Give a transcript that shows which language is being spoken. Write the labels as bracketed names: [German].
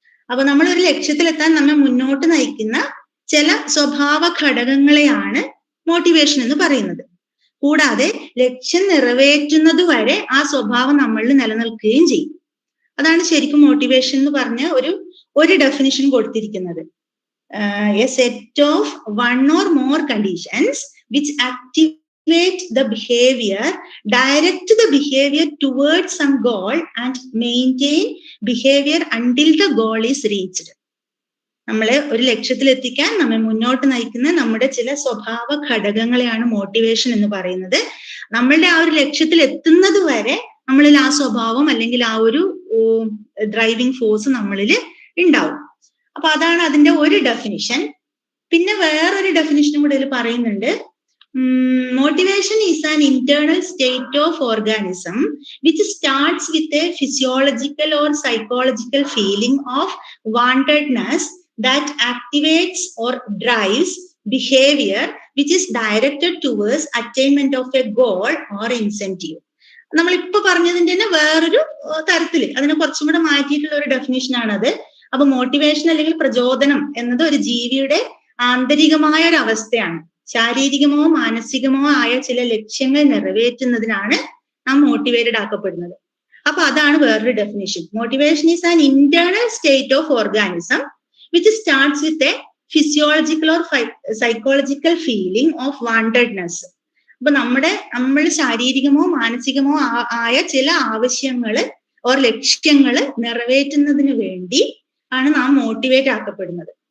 [Malayalam] അപ്പൊ നമ്മൾ ഒരു ലക്ഷ്യത്തിലെത്താൻ നമ്മെ മുന്നോട്ട് നയിക്കുന്ന ചില സ്വഭാവ ഘടകങ്ങളെയാണ് മോട്ടിവേഷൻ എന്ന് പറയുന്നത്. കൂടാതെ ലക്ഷ്യം നിറവേറ്റുന്നത് വരെ ആ സ്വഭാവം നമ്മളിൽ നിലനിൽക്കുകയും ചെയ്യും. അതാണ് ശരിക്കും മോട്ടിവേഷൻ എന്ന് പറഞ്ഞ ഒരു ഡെഫിനിഷൻ കൊടുത്തിരിക്കുന്നത്. [English] A set of one or more conditions which activate the behavior, direct the behavior towards some goal and maintain behavior until the goal is reached. [Malayalam] നമ്മളെ ഒരു ലക്ഷ്യത്തിൽ എത്തിക്കാൻ നമ്മെ മുന്നോട്ട് നയിക്കുന്ന നമ്മുടെ ചില സ്വഭാവ ഘടകങ്ങളെയാണ് മോട്ടിവേഷൻ എന്ന് പറയുന്നത്. നമ്മളുടെ ആ ഒരു ലക്ഷ്യത്തിൽ എത്തുന്നത് വരെ നമ്മളിൽ ആ സ്വഭാവം അല്ലെങ്കിൽ ആ ഒരു ഡ്രൈവിംഗ് ഫോഴ്സ് നമ്മളിൽ ഉണ്ടാവും. അപ്പൊ അതാണ് അതിന്റെ ഒരു ഡെഫിനിഷൻ. പിന്നെ വേറൊരു ഡെഫിനിഷനും കൂടെ ഇതിൽ പറയുന്നുണ്ട്. [English] Motivation is an internal state of organism which starts with a physiological or psychological feeling of wantedness that activates or drives behavior which is directed towards attainment of a goal or incentive. [Malayalam] നമ്മളിപ്പോ പറഞ്ഞതിന്റെ തന്നെ വേറൊരു തരത്തില് അതിനെ കുറച്ചും കൂടെ മാറ്റിയിട്ടുള്ള ഒരു definition ആണത്. അപ്പൊ മോട്ടിവേഷൻ അല്ലെങ്കിൽ പ്രചോദനം എന്നത് ഒരു ജീവിയുടെ ആന്തരികമായ ഒരു അവസ്ഥയാണ്. ശാരീരികമോ മാനസികമോ ആയ ചില ലക്ഷ്യങ്ങൾ നിറവേറ്റുന്നതിനാണ് നാം മോട്ടിവേറ്റഡ് ആക്കപ്പെടുന്നത്. അപ്പൊ അതാണ് വേറൊരു definition. [English] Motivation is an internal state of organism which starts with a physiological or psychological feeling of wantedness. [Malayalam] അപ്പൊ നമ്മൾ ശാരീരികമോ മാനസികമോ ആയ ചില ആവശ്യങ്ങള് ഓർ ലക്ഷ്യങ്ങള് നിറവേറ്റുന്നതിന് വേണ്ടി ആണ് നാം മോട്ടിവേറ്റ് ആക്കപ്പെടുന്നത്.